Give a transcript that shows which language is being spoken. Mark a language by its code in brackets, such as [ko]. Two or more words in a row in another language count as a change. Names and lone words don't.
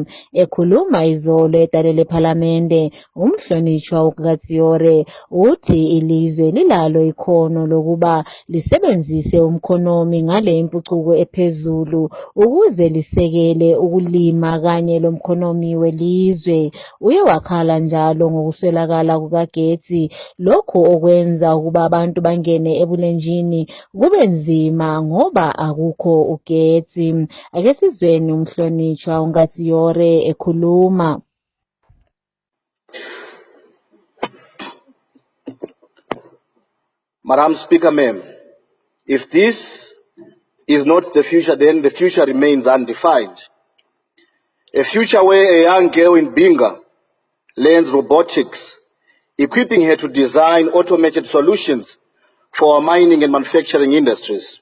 [nd] Ekhuluma izolo etalele phalamende, umhlonishwa uNkatiyore uthi ilizwe lilalo ikhono lokuba lisebenzise umkhonomi ngale impucuko ephezulu ukuze lisekele ukulima kanye lomkhonomi welizwe. Uye wakhala njalo ngokuswelakala kukagetsi, lokhu okwenza ukuba abantu bangene ebulenjini kube nzima ngoba akukho ugetsi. Ake sizweni umhlonishwa uNgaziyore ekhuluma. [en] Madam Speaker, ma'am, if this is not the future, then the future remains undefined. A future where a young girl in Binga learns robotics, equipping her to design automated solutions for our mining and manufacturing industries.